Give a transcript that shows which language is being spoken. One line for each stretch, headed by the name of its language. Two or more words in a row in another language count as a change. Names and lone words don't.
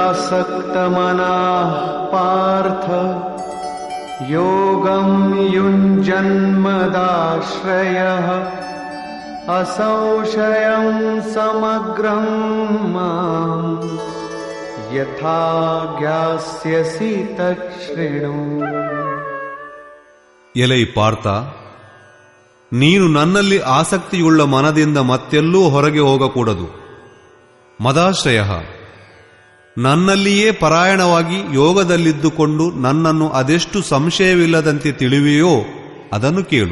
Sanskrit: असक्तमनः पार्थ योगं युञ्जन्मदाश्रयः असंशयं समग्रं मां यथा ज्ञास्यसि ತಚ್ಛೃಣು.
Kannada: ಎಲೈ ಪಾರ್ಥ, ನೀನು ನನ್ನಲ್ಲಿ ಆಸಕ್ತಿಯುಳ್ಳ ಮನದಿಂದ ಮತ್ತೆಲ್ಲೂ ಹೊರಗೆ ಹೋಗಕೂಡದು. ಮದಾಶ್ರಯ, ನನ್ನಲ್ಲಿಯೇ ಪರಾಯಣವಾಗಿ ಯೋಗದಲ್ಲಿದ್ದುಕೊಂಡು ನನ್ನನ್ನು ಅದೆಷ್ಟು ಸಂಶಯವಿಲ್ಲದಂತೆ ತಿಳಿವೆಯೋ ಅದನ್ನು ಕೇಳು.